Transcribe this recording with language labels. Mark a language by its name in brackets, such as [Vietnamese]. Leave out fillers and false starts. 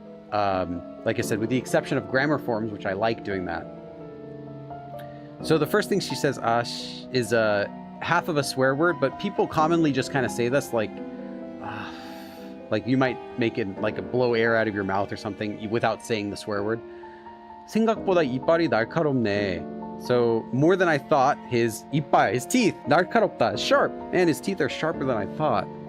[English] Like I said, with the exception of grammar forms, which I like doing that. So the first thing she says, is half of a swear word, but people commonly just kind of say this like you might make it like a blow air out of your mouth or something without saying the swear word. [Korean] 생각보다 이빨이 날카롭네. [English] So more than I thought, his 이빨, his teeth, 날카롭다, sharp, and his teeth are sharper than I thought.